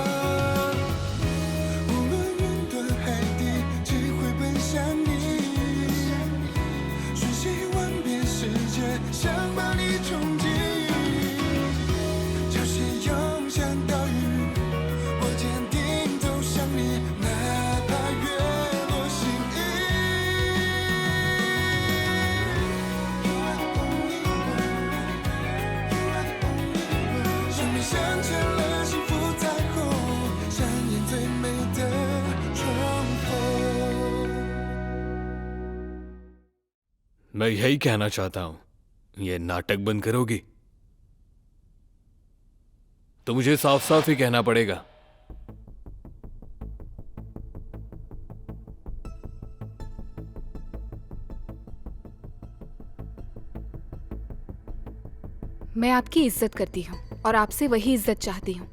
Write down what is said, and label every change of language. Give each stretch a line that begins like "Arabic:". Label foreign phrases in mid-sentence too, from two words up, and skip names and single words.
Chinese: 无论云端海底，只会奔向你，瞬息万变世界，想把你冲击。潮汐涌向岛屿，我坚定走向你，哪怕月落心意。
English: You are the only one, you are the only one。
Chinese: 生命镶嵌了幸福彩虹，上演最美的重逢。
Hindi: मैं यही कहना चाहता हूं, ये नाटक बंद करोगी? तो मुझे साफ साफ ही कहना पड़ेगा। मैं आपकी इज्जत करती हूँ और आपसे वही इज्जत चाहती हूँ।